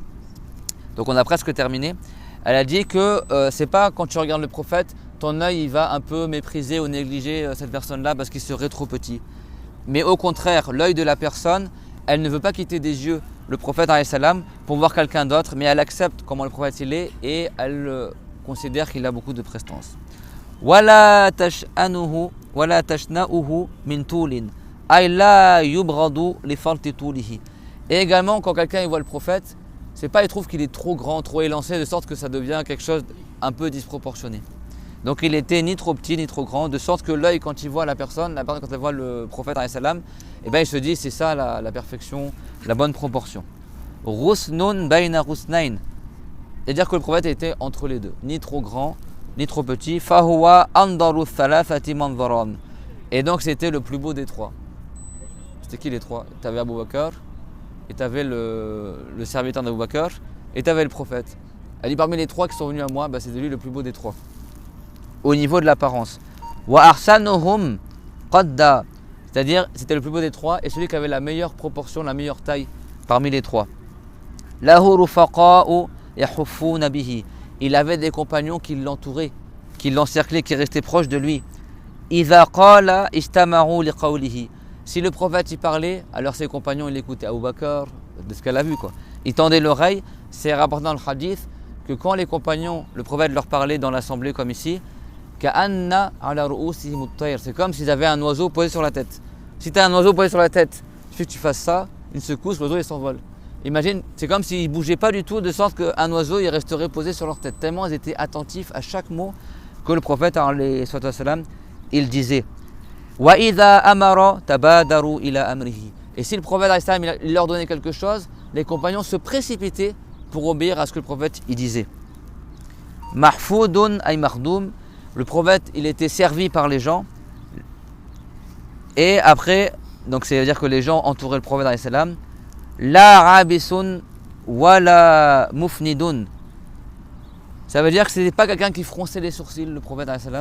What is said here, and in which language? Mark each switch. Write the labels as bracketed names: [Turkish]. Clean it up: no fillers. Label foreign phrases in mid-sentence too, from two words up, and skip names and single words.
[French] Donc on a presque terminé. Elle a dit que c'est pas quand tu regardes le prophète, ton œil il va un peu mépriser ou négliger cette personne-là parce qu'il serait trop petit. Mais au contraire, l'œil de la personne, elle ne veut pas quitter des yeux le prophète [Arabic] عليه السلام [French] pour voir quelqu'un d'autre, mais elle accepte comment le prophète il est et elle considère qu'il a beaucoup de prestance. [Arabic] ولا تشنؤه ولا تشنؤه من طول أي لا يبرد لفرط طوله. [French] Et également quand quelqu'un voit le prophète, c'est pas il trouve qu'il est trop grand, trop élancé de sorte que ça devient quelque chose un peu disproportionné. Donc il était ni trop petit ni trop grand, de sorte que l'œil quand il voit la personne quand elle voit le prophète [Arabic] عليه السلام, [French] il se dit c'est ça la perfection, la bonne proportion. [Arabic] غصن بين غصنين. [French] C'est-à-dire que le prophète était entre les deux, ni trop grand, ni trop petit. [Arabic] فهو أنضر الثلاثة منظرا. [French] Et donc c'était le plus beau des trois. C'était qui les trois? Tu avais Abu Bakr, et tu avais le serviteur d'Abu Bakr, et tu avais le prophète. Elle dit parmi les trois qui sont venus à moi, c'était lui le plus beau des trois. Au niveau de l'apparence. [Arabic] وأحسنهم قدا. [French] C'est-à-dire c'était le plus beau des trois et celui qui avait la meilleure proportion, la meilleure taille parmi les trois. [Arabic] له رفقاء يحفون به. [French] Il avait des compagnons qui l'entouraient, qui l'encerclaient, qui restaient proches de lui. [Arabic] إذا قال استمعوا لقوله. [French] Si le prophète y parlait, alors ses compagnons ils l'écoutaient. Abu Bakr, de ce qu'elle a vu quoi. Ils tendaient l'oreille. C'est rapporté dans le hadith que quand les compagnons, le prophète leur parlait dans l'assemblée comme ici, [Arabic] كأن على رؤوسهم الطير. [French] C'est comme s'ils avaient un oiseau posé sur la tête. Si tu as un oiseau posé sur la tête, il suffit que tu fasses ça, une secousse, l'oiseau il s'envole. Imagine, c'est comme s'ils ne bougeaient pas du tout, de sorte qu'un oiseau il resterait posé sur leur tête. Tellement ils étaient attentifs à chaque mot que le prophète il disait. [Arabic] وإذا أمر تبادروا إلى أمره. [French] Et si le prophète il leur donnait quelque chose, les compagnons se précipitaient pour obéir à ce que le prophète il disait. [Arabic] محفود أي مخدوم. [French] Le prophète il était servi par les gens. Et après, donc c'est-à-dire que les gens entouraient le prophète [Arabic] عليه السلام. لا عابس ولا مفند. [French] Ça veut dire que ce n'était pas quelqu'un qui fronçait les sourcils, le prophète [Arabic] عليه السلام.